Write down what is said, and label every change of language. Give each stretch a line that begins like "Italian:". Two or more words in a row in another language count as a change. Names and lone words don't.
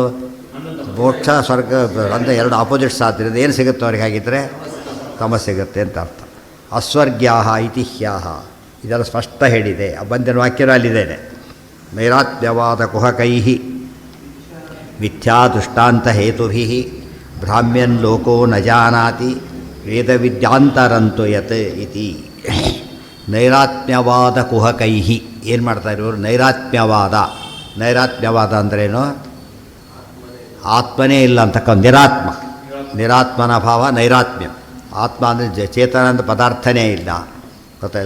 Kannada: ಮೋಕ್ಷ ಸ್ವರ್ಗ ಅಂದರೆ ಎರಡು ಆಪೋಸಿಟ್ಸ್ ಆದ್ದರಿಂದ ಏನು ಸಿಗುತ್ತೆ ಅವ್ರಿಗೆ? ಹಾಗಿದ್ದರೆ ತಮ ಸಿಗುತ್ತೆ ಅಂತ ಅರ್ಥ.
Sanskrit: ಅಸ್ವರ್ಗ್ಯಾಹ ಇತಿ ಹ್ಯಾಹ.
Kannada: ಇದೆಲ್ಲ ಸ್ಪಷ್ಟ ಹೇಳಿದೆ. ಬಂದಿನ ವಾಕ್ಯನೂ ಅಲ್ಲಿದ್ದೇನೆ.
Sanskrit: ನೈರಾತ್ಮ್ಯವಾದ ಕುಹಕೈ ಮಿಥ್ಯಾ ದೃಷ್ಟಾಂತ ಹೇತುಭಿ ಭ್ರಾಮ್ಯನ್ ಲೋಕೋ ನ ಜಾನಾತಿ ವೇದವಿದ್ಯಾಂತರಂತು ಯತ್ ಇತಿ. ನೈರಾತ್ಮ್ಯವಾದ ಕುಹಕೈ.
Kannada: ಏನು ಮಾಡ್ತಾರೆ ಇವರು? ನೈರಾತ್ಮ್ಯವಾದ ಅಂದ್ರೇನು? ಆತ್ಮನೇ ಇಲ್ಲ ಅಂತಕ್ಕ ನಿರಾತ್ಮನ ಭಾವ ನೈರಾತ್ಮ್ಯ. ಆತ್ಮ ಅಂದರೆ ಚೇತನ ಅಂತ ಪದಾರ್ಥನೇ ಇಲ್ಲ. ಗೊತ್ತಾಯ್ತು?